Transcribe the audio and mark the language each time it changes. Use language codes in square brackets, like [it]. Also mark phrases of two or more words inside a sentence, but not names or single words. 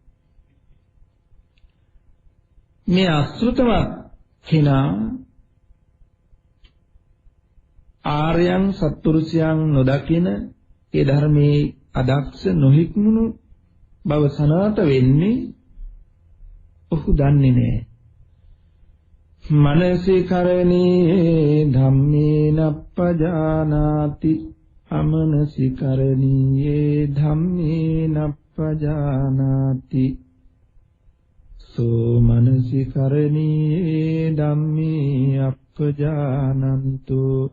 [si] මේ අසෘතවත් කෙනා ආර්යයන් සත්පුරුෂයන් නොදකින ඒ ධර්මයේ අදක්ෂ නොහික්මුණු බව සනාත වෙන්නේ ඔහු දන්නේ නැහැ. [pi] මනසිකරණී ධම්මේන පජානාති අමනසිකරණීයේ ධම්මේන පජානාති සෝ මනසිකරණීයේ ධම්මේ අප්පජානන්තු